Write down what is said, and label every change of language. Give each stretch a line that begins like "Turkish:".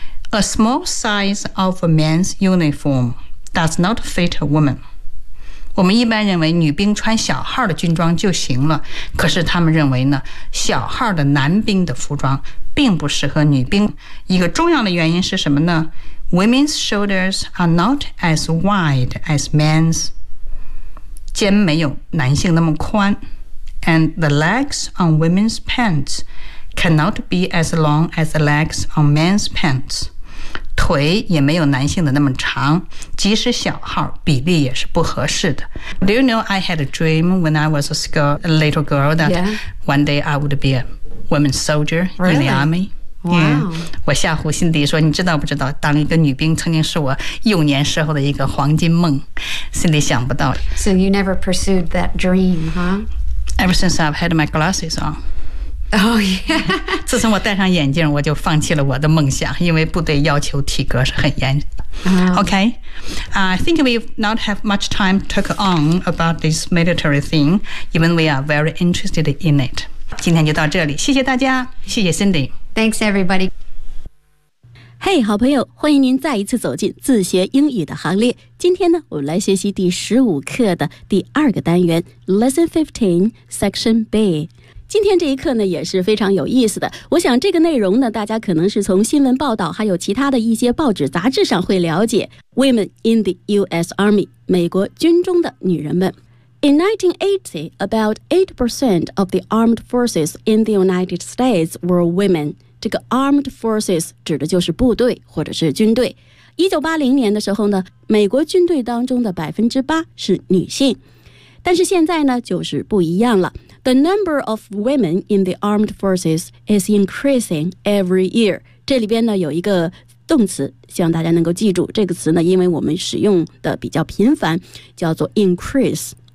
English: A small size of a man's uniform does not fit a woman.
Chinese: 我们一般认为女兵穿小号的军装就行了，可是他们认为呢，小号的男兵的服装并不适合女兵。一个重要的原因是什么呢？
English: Women's shoulders are not as wide as men's.
Chinese: 肩没有男性那么宽。
English: And the legs on women's pants cannot be as long as the legs on men's pants.
Chinese: 腿也没有男性的那么长，即使小号，比例也是不合适的。
English: Do you know I had a dream when I was a little girl that、yeah. one day I would be a woman's soldier、 really? in the army? Wow.、Yeah.
Chinese: 我吓唬辛迪说，你知道不知道，当一个女兵曾经是我幼年时候的一个黄金梦。辛迪想不到。
English: So you never pursued that dream, huh? Ever since I've had my glasses on. Oh, yeah.
Chinese: 自从我戴上眼镜，我就放弃了我的梦想，因为部队要求体格是很严。
English: Okay. I think we not have much time to talk on about this military thing, even we are very interested in it.
Chinese: 今天就到这里，谢谢大家，谢谢 Cindy.
English: Thanks, everybody.
Chinese: Hey, 好朋友，欢迎您再一次走进自学英语的行列。今天呢，我们来学习第十五课的第二个单元
English: Lesson 15, Section B。
Chinese: 今天这一课呢也是非常有意思的。我想这个内容呢，大家可能是从新闻报道还有其他的一些报纸杂志上会了解。
English: Women in the U.S. Army,
Chinese: 美国军中的女人们。
English: In 1980, about 8% of the armed forces in the United States were women.
Chinese: 这个 armed forces 指的就是部队或者是军队。 1980年的时候呢，美国军队当中的 8% 是女性。但是现在呢，就是不一样了。
English: The number of women in the armed forces is increasing every year.
Chinese: 这里边呢有一个动词，希望大家能够记住这个词呢，因为我们使用的比较频繁，叫做 increase。